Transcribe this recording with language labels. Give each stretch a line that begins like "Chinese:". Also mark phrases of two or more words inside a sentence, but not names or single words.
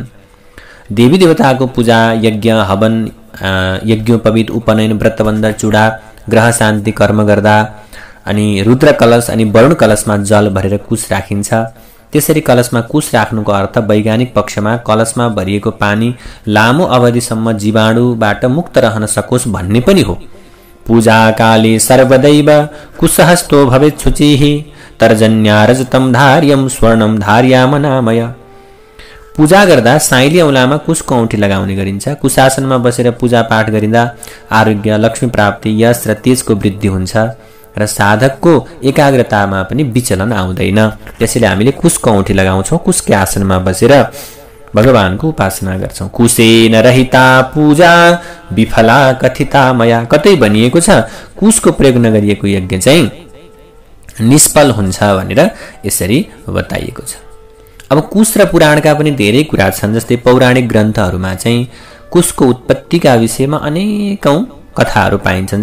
Nepali: देवी देवताको पूजा, यज्ञ, हवन, यज्ञोपवीत, उपनयन, व्रतबन्ध, चूडा, ग्रह शान्ति कर्म गर्दा अनि रुद्र कलश अनि वरुण कलशमा जल भरेर कुश राखिन्छ। त्यसरी कलशमा कुश राख्नुको अर्थ वैज्ञानिक पक्षमा कलशमा भरिएको पानी लामो अवधिसम्म जीवाणुबाट मुक्त रहन सकोस् भन्ने पनि हो।
Sanskrit: पूजा काले सर्वदैव कुशहस्तो भवेत् शुचिः तर्जन्या रजतम धार्यम स्वर्णम धार्याम नामय।
Nepali: पूजा गर्दा साइली औँलामा कुशको औँठी लगाउने गरिन्छ। कुशासनमा बसेर पूजा पाठ गरिँदा आरोग्य, लक्ष्मी प्राप्ति, यश र तेजको वृद्धि हुन्छ र साधकको एकाग्रतामा पनि विचलन आउँदैन। त्यसैले हामीले कुशको औँठी लगाउँछौँ, कुशकै आसनमा बसेर भगवानको उपासना गर्छौँ।
Sanskrit: कुशेन रहिता पूजा विफला कथिता मया।
Nepali: कतै भनिएको छ कुशको प्रयोग नगरिएको यज्ञ चाहिँ निष्फल हुन्छ भनेर यसरी बताइएको छ। अब कुश र पुराणका पनि धेरै कुरा छन्। जस्तै पौराणिक ग्रन्थहरूमा चाहिँ कुशको उत्पत्तिका विषयमा अनेकौं कथाहरू पाइन्छन्।